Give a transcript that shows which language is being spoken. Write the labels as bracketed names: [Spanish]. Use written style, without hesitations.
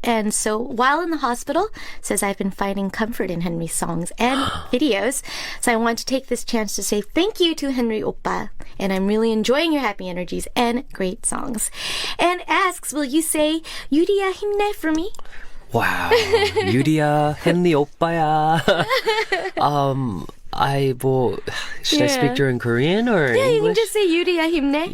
[English] And so while in the hospital, says, I've been finding comfort in Henry's songs and videos. So I want to take this chance to say thank you to Henry Oppa. And I'm really enjoying your happy energies and great songs. And asks, will you say, [Korean] 유리야 힘내 [English] for me? [Korean] Wow. 유리야, 헨리 오빠야. [English] Should I speak during Korean or Yeah, you can just say [Korean] 유리야 힘내.